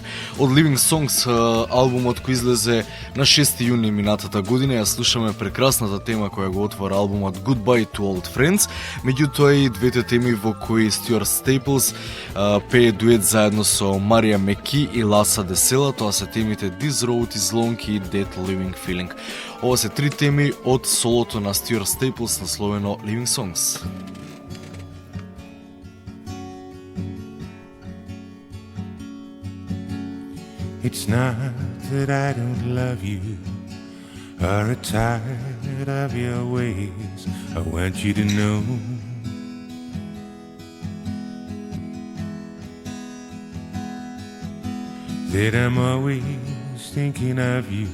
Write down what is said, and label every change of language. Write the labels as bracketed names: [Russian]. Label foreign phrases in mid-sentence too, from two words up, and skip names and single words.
[Macedonian] Од Living Songs, албумот кој излезе на 6 јуни минатата година, ја слушаме прекрасната тема која го отвора албумот Goodbye to Old Friends, меѓутоа и двете теми во кои Стюарт Стейплс пее дует заедно со Марија Меки и Ласа Десела, тоа се темите This Road is Long и That Living Feeling. Ова се три теми од солото на Стюарт Стейплс насловено Living Songs. [English] It's not that I don't love you or tired of your ways. I want you to know that I'm always thinking of you.